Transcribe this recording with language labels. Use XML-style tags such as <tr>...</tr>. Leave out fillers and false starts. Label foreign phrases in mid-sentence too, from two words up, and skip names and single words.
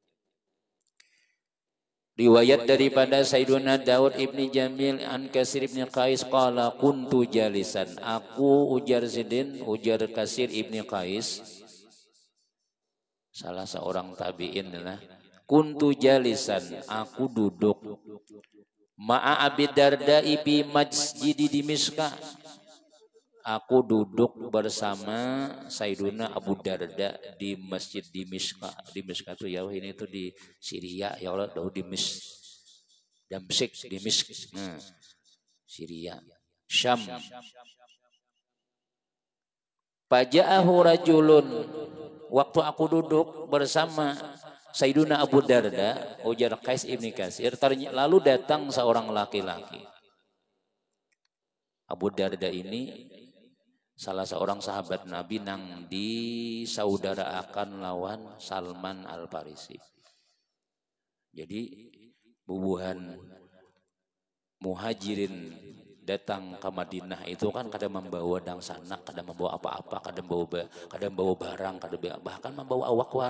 <bjn>Riwayat daripada Sayyiduna Daud ibni Jamil an Kasir ibni Qais</bjn> <ar>قال كنت جالسا.</ar> <bjn>Aku ujar Zidin, ujar Kasir ibni Qais, salah seorang tabi'in lah.</bjn> <ar>كنت جالسا,</ar> <bjn>aku duduk.</bjn> <ar>مع أبي الدرداء بمسجد دمشق.</ar> <bjn>Aku duduk bersama Sayyiduna Abu Darda di Masjid Dimishq. Dimishq itu ya ini itu di Syria</bjn> <ar>يا الله,</ar> <bjn>di Damsyik, Dimishq. Nah, Syria. Syam.</bjn> <ar>فجاءه رجل.</ar> <bjn>Waktu aku duduk bersama Sayyiduna Abu Darda, ujar Qais ibni Kasir, lalu datang seorang laki-laki. Abu Darda ini salah seorang sahabat Nabi nang disaudarakan lawan Salman Al-Farisi. Jadi bubuhan muhajirin datang ke Madinah itu kan kadang membawa dangsanak, kadang membawa apa-apa, kadang bawa barang, bahkan membawa awak war.</bjn>